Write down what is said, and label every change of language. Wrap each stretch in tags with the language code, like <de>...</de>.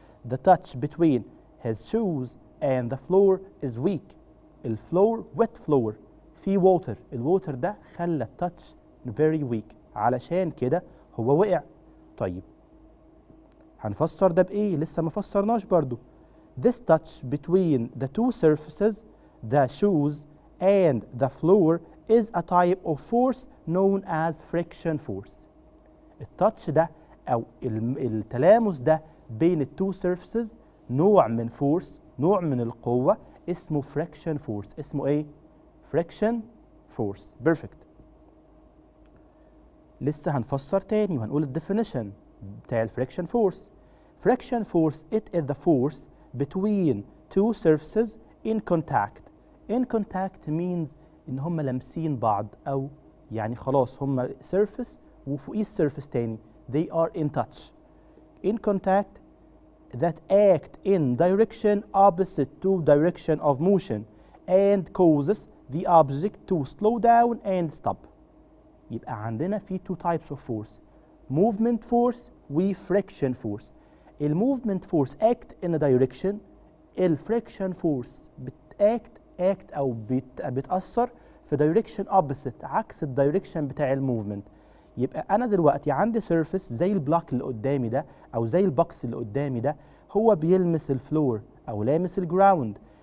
<en>The touch between his shoes and the floor is weak. الفلور wet floor في water.</en> <ar>الووتر ده خلى التاتش</ar> <en>very weak.</en> <ar>علشان كده هو وقع. طيب هنفسر ده بإيه؟ لسه ما فسرناش برضو.</ar> <en>This touch between the two surfaces, the shoes and the floor, is a type of force known as friction force.</en> <ar>التاتش ده أو التلامس ده بين التو surfaces نوع من force، نوع من القوة اسمه friction force. اسمه إيه؟ friction force.</ar> <en>Perfect.</en> <ar>لسه هنفسر تاني وهنقول الديفينيشن بتاع الفريكشن فورس.</ar> <en>friction force it is the force between two surfaces in contact. in contact means</en> <ar>إن هم لامسين بعض أو يعني خلاص هم surface وفوقيه surface تاني.</ar> <en>they are in touch. in contact that act in direction opposite to direction of motion and causes the object to slow down and stop.</en> <ar>يبقى عندنا في</ar> <en>two types of force.</en> <ar>movement force و friction force.</ar> <en>الموفمنت force act in a direction.</en> <ar>الفريكشن فورس act أو بتأثر في</ar> <en>direction opposite</en> <ar>عكس الدايركشن بتاع الموفمنت. يبقى أنا دلوقتي عندي سيرفيس زي البلوك اللي قدامي ده أو زي البوكس اللي قدامي ده، هو بيلمس الفلور أو لامس الجراوند.</ar>